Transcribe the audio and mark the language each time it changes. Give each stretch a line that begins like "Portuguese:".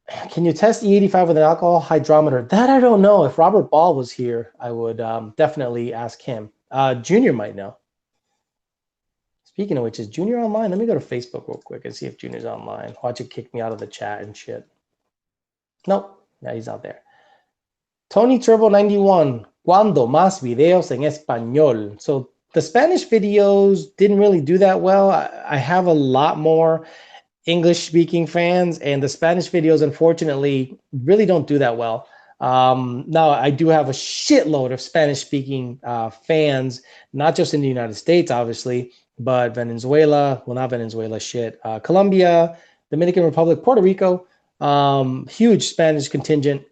English: Can you test E85 with an alcohol hydrometer? That I don't know. If Robert Ball was here, I would definitely ask him. Junior might know. Speaking of which, is Junior online? Let me go to Facebook real quick and see if Junior's online. Watch it kick me out of the chat and shit. Nope. Yeah, he's out there.
Spanish: Tony Turbo 91, ¿cuándo más videos en español?
English: So the Spanish videos didn't really do that well. I have a lot more English speaking fans, and the Spanish videos, unfortunately, really don't do that well. Now, I do have a shitload of Spanish speaking fans, not just in the United States, obviously, but Venezuela, well, not Venezuela, shit, Colombia, Dominican Republic, Puerto Rico, huge Spanish contingent.